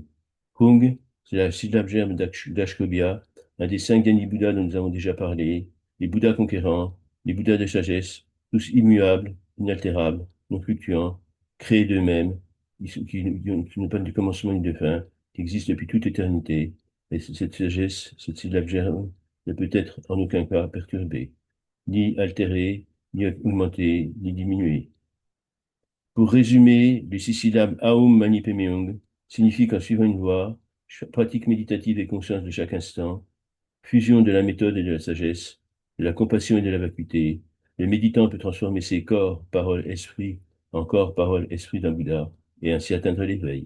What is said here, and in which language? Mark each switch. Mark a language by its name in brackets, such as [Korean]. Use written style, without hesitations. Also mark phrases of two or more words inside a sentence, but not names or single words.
[French] Hung, c'est la syllabe germe d'Ashkobhya, un des 5 Dhyani-Bouddhas dont nous avons déjà parlé, les Bouddhas conquérants, les Bouddhas de sagesse, tous immuables, inaltérables, non fluctuants, créés d'eux-mêmes, qui n'ont pas de commencement ni de fin, qui existent depuis toute éternité. Et cette sagesse, cette syllabe germe, ne peut être en aucun cas perturbée, ni altérée, ni augmentée, ni diminuée. Pour résumer, les 6 syllabes [Sanskrit] Aum Mani Padme Hum [French] signifient qu'en suivant une voie, pratique méditative et conscience de chaque instant, fusion de la méthode et de la sagesse, de la compassion et de la vacuité, le méditant peut transformer ses corps, paroles, esprit en corps, paroles, esprit d'un Bouddha et ainsi atteindre l'éveil.